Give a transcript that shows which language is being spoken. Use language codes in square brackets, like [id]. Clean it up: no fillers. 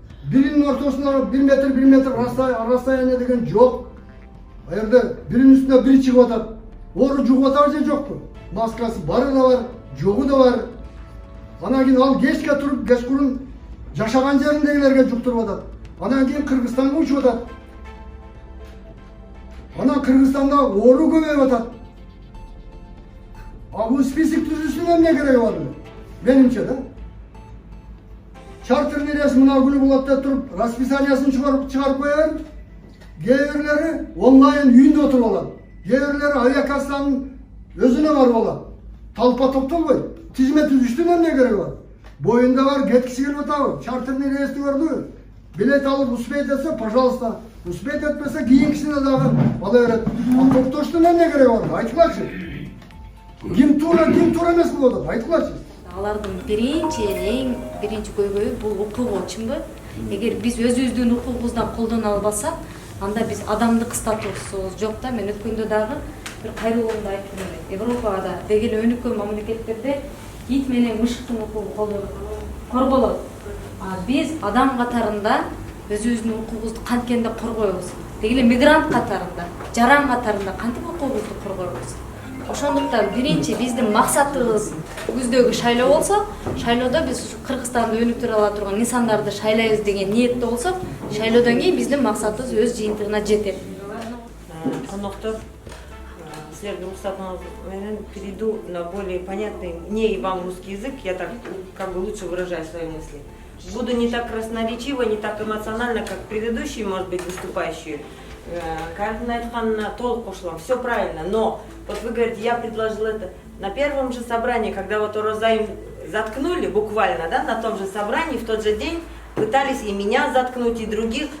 [ky] Биринин ортосунда 1 метр расстояние деген жок. А жерде биринин үстүнө бири чыгып атат. Оору жугуп атабы же жокпу? Маскасы бары да бар, жогу да бар. Анан кийин ал кечке туруп, кечкурун жашаган жериндегилерге жуктуруп атат. Анан кийин Кыргызстанга учуп атат. Анан Кыргызстанда оору көбөйүп атат. А бул список түзүүсүнүн эмне кереги бар? Менимче да. Чартерный рейс мына күнү болот деп туруп, расписаниясын чыгарып коёбу. Кээ бирлери онлайн үйүндө отуруп алат. Кээ бирлери авиакассанын өзүнө барып алат. Талпа топтолбойт. Тизме түзүштүн эмне кереги бар? Боюнда бар, кеткиси келип атабы? Чартерный рейсти көрдүбү? Билет алып успеть этсе, пожалуйста. Успеть этпесе кийинкисине дагы ала берет. А токтоштун эмне кереги бар? Айтылачы. Ким туура эмес болуп атат? Айтылачы. Алардын эң биринчи көйгөйү бул укугу, чынбы? Эгер биз өзүбүздүн укугубуздан колдоно албасак, анда биз адамдык статусубуз жок да. Мен өткөндө дагы бир кайрылуумду айттым эле. Европада дегеле өнүккөн мамлекеттерде ит менен мышыктын укугу корголот. А биз адам катарында өзүбүздүн укугубузду канткенде коргойбуз. Дегеле мигрант катарында, жаран катарында кантип укугубузду коргойбуз? Ошондуктан биринчи биздин максатыбыз күздөгү шайлоо болсо, шайлоодо биз Кыргызстанды өнүктүрө ала турган инсандарды шайлайбыз деген ниетте болсок, шайлоодон кийин биздин максатыбыз өз жыйынтыгына жетет. Коноктор, силерге уруксатыңыз менен [ru] перейду на более понятный мне и вам русский язык, я так как бы лучше выражаю свои мысли. Буду не так красноречиво, не так эмоционально, как предыдущие, может быть, выступающие. Кардина Айтханна толк пошло, все правильно, но вот вы говорите, я предложила это на первом же собрании, когда вот Орозаим заткнули, буквально, да, на том же собрании, в тот же день пытались и меня заткнуть, и других.